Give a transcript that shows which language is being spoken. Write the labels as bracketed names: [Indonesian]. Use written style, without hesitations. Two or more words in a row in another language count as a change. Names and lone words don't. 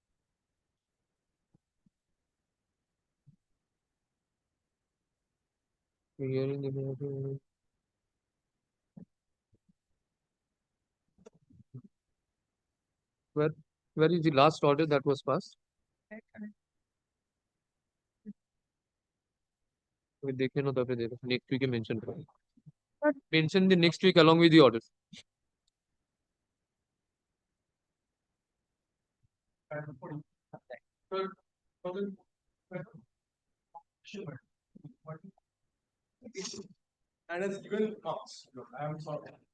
[English] Hearing the- Where, where is the last order that was passed? [Hindi] We देखे ना तब पे दे दो. [English] Next week mention करो. Mention the next week along with the order. And has given marks. I am sorry.